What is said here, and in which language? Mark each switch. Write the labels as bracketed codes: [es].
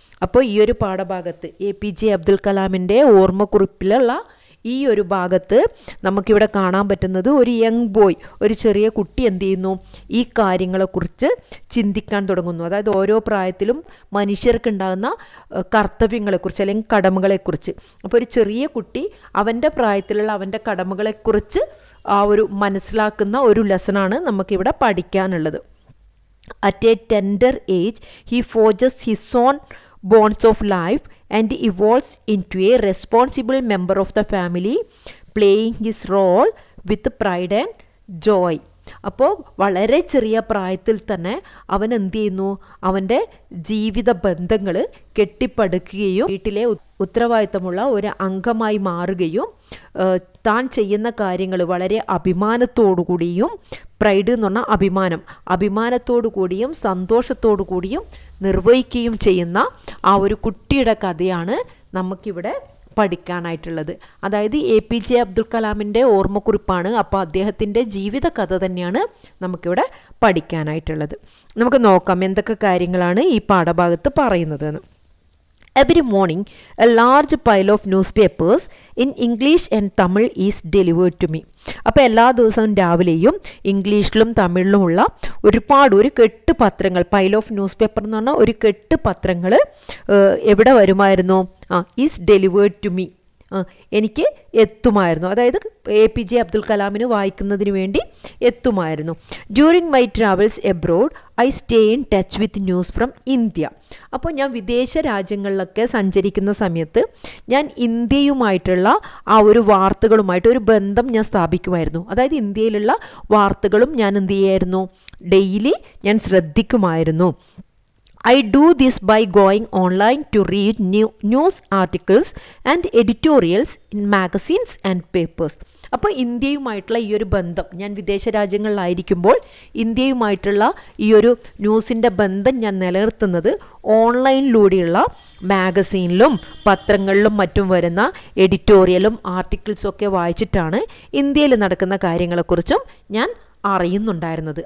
[ml] അപ്പോൾ ഈ ഒരു പാഠഭാഗത്ത് APJ അബ്ദുൽ കലാമിൻ്റെ ഓർമ്മക്കുറിപ്പിലുള്ള ഈ ഒരു ഭാഗത്ത് നമുക്കിവിടെ കാണാൻ പറ്റുന്നത് ഒരു [en] young boy, [ml] ഒരു ചെറിയ കുട്ടി എന്ത് ചെയ്യുന്നു, ഈ കാര്യങ്ങളെക്കുറിച്ച് ചിന്തിക്കാൻ തുടങ്ങുന്നു. അതായത് ഓരോ പ്രായത്തിലും മനുഷ്യർക്കുണ്ടാകുന്ന കർത്തവ്യങ്ങളെക്കുറിച്ച് അല്ലെങ്കിൽ കടമകളെക്കുറിച്ച്. അപ്പോൾ ഒരു ചെറിയ കുട്ടി അവൻ്റെ പ്രായത്തിലുള്ള അവൻ്റെ കടമകളെക്കുറിച്ച് ആ ഒരു മനസ്സിലാക്കുന്ന ഒരു ലെസണാണ് നമുക്കിവിടെ പഠിക്കാനുള്ളത്. [en] At a tender age he forges his own bonds of life and evolves into a responsible member of the family, playing his role with pride and joy. [ml] അപ്പോൾ വളരെ ചെറിയ പ്രായത്തിൽ തന്നെ അവൻ എന്ത് ചെയ്യുന്നു, അവൻ്റെ ജീവിത ബന്ധങ്ങൾ കെട്ടിപ്പടുക്കുകയും വീട്ടിലെ ഉത്തരവാദിത്തമുള്ള ഒരു അംഗമായി മാറുകയും താൻ ചെയ്യുന്ന കാര്യങ്ങൾ വളരെ അഭിമാനത്തോടു കൂടിയും, പ്രൈഡ് എന്ന് പറഞ്ഞാൽ അഭിമാനത്തോടു കൂടിയും സന്തോഷത്തോടു കൂടിയും നിർവഹിക്കുകയും ചെയ്യുന്ന ആ ഒരു കുട്ടിയുടെ കഥയാണ് നമുക്കിവിടെ പഠിക്കാനായിട്ടുള്ളത്. അതായത് APJ അബ്ദുൽ കലാമിൻ്റെ ഓർമ്മക്കുറിപ്പാണ്. അപ്പോൾ അദ്ദേഹത്തിൻ്റെ ജീവിത കഥ തന്നെയാണ് നമുക്കിവിടെ പഠിക്കാനായിട്ടുള്ളത്. നമുക്ക് നോക്കാം എന്തൊക്കെ കാര്യങ്ങളാണ് ഈ പാഠഭാഗത്ത് പറയുന്നതെന്ന്. [en] Every morning, a large pile of newspapers in English and Tamil is delivered to me. [ml] അപ്പോൾ എല്ലാ ദിവസവും രാവിലെയും ഇംഗ്ലീഷിലും തമിഴിലുമുള്ള ഒരു കെട്ട് പത്രങ്ങൾ, [en] pile of newspaper [ml] എന്ന് പറഞ്ഞാൽ ഒരു കെട്ട് പത്രങ്ങൾ എവിടെ വരുമായിരുന്നു? [en] is delivered to me, [ml] എനിക്ക് എത്തുമായിരുന്നു. അതായത് APJ അബ്ദുൽ കലാമിന് വായിക്കുന്നതിന് വേണ്ടി എത്തുമായിരുന്നു. [en] During my travels abroad I stay in touch with news from India. [ml] അപ്പോൾ ഞാൻ വിദേശ രാജ്യങ്ങളിലൊക്കെ സഞ്ചരിക്കുന്ന സമയത്ത് ഞാൻ ഇന്ത്യയുമായിട്ടുള്ള ആ ഒരു വാർത്തകളുമായിട്ട് ഒരു ബന്ധം ഞാൻ സ്ഥാപിക്കുമായിരുന്നു. അതായത് ഇന്ത്യയിലുള്ള വാർത്തകളും ഞാൻ എന്ത് ചെയ്യായിരുന്നു? ഡെയിലി ഞാൻ ശ്രദ്ധിക്കുമായിരുന്നു. [en] I do this by going online to read news articles and editorials in magazines and papers. [ml] അപ്പോൾ ഇന്ത്യയുമായിട്ടുള്ള ഈ ഒരു ബന്ധം, ഞാൻ വിദേശ രാജ്യങ്ങളിലായിരിക്കുമ്പോൾ ഇന്ത്യയുമായിട്ടുള്ള ഈ ഒരു ന്യൂസിൻ്റെ ബന്ധം ഞാൻ നിലനിർത്തുന്നത് ഓൺലൈനിലൂടെയുള്ള മാഗസീനിലും പത്രങ്ങളിലും മറ്റും വരുന്ന എഡിറ്റോറിയലും ആർട്ടിക്കിൾസും ഒക്കെ വായിച്ചിട്ടാണ് ഇന്ത്യയിൽ നടക്കുന്ന കാര്യങ്ങളെക്കുറിച്ചും ഞാൻ അറിയുന്നുണ്ടായിരുന്നത്.